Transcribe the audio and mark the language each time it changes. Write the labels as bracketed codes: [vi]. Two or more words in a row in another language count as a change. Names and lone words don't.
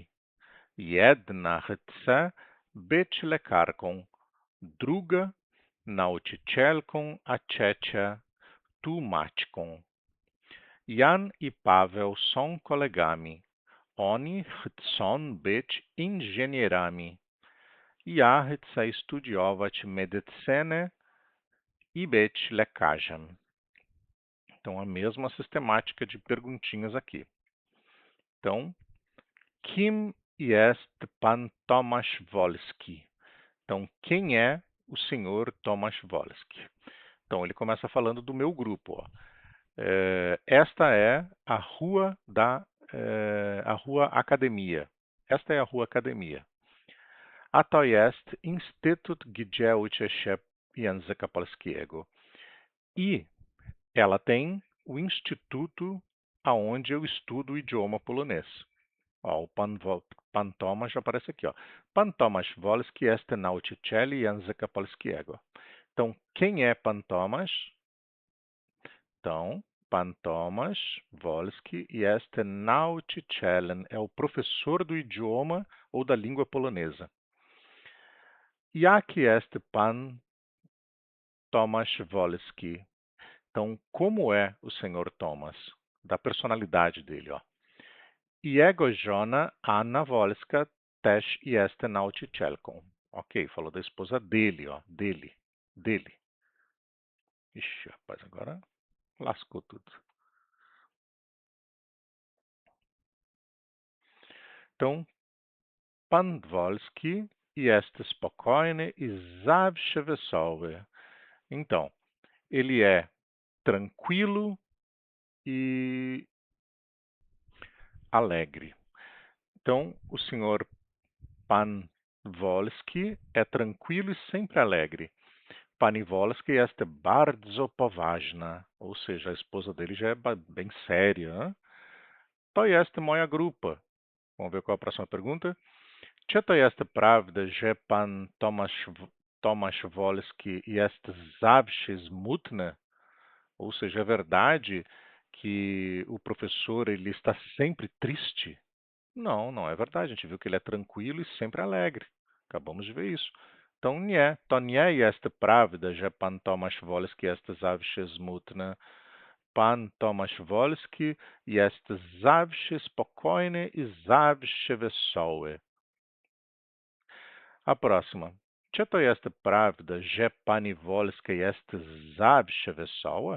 [pl] Jedna chce być lekarką, druga nauczycielką, a trzecia tłumaczką. Jan i Paweł są kolegami. Oni chcą być inżynierami. Ja chcę studiować medycynę e być lekarzem. [pt] Então, a mesma sistemática de perguntinhas aqui. Então, [pl] kim jest pan Tomasz Wolski? [pt] Então, quem é o senhor Tomasz Wolski? Então, ele começa falando do meu grupo. Ó. Esta é a rua a rua Academia. Esta é a rua Academia. [pl] A to jest Instytut Gdzie Uczy się Języka Polskiego. [pt] E ela tem o instituto aonde eu estudo o idioma polonês. Ó, o Pan Tomasz aparece aqui. Ó. [pl] Pan Tomasz Wolski jest nauczyciel języka polskiego. [pt] Então, quem é Pan Tomasz? Então, [pl] Pan Tomasz Wolski jest nauczycielem, [pt] é o professor do idioma ou da língua polonesa. [pl] Jaki jest Pan Tomasz Wolski? [pt] Então, como é o senhor Thomas? Da personalidade dele, ó. [pl] Jego żona Anna Wolska też jest nauczycielką. [pt] Ok, falou da esposa dele, ó. Dele. Ixi, rapaz, agora lascou tudo. Então, [pl] Pan Wolski jest spokojny i zawsze wesoły. [pt] Então, ele é tranquilo e alegre. Então, o senhor Pan Wolski é tranquilo e sempre alegre. [pl] Pani Wolski jest bardzo poważna, [pt] ou seja, a esposa dele já é bem séria. Né? [pl] To jest moja grupa. [pt] Vamos ver qual é a próxima pergunta. [pl] Czy to jest prawda, że pan Tomasz Wolski jest zawsze smutny? [pt] Ou seja, é verdade que o professor ele está sempre triste? Não, não é verdade. A gente viu que ele é tranquilo e sempre alegre. Acabamos de ver isso. Então, [pl] nie, to nie jest prawda, że pan Tomasz Wolski jest zawsze smutny. Pan Tomasz Wolski jest zawsze spokojny i zawsze wesoły. [pt] A próxima. [pl] Czy to jest prawda, że pani Wolska jest zawsze wesoła?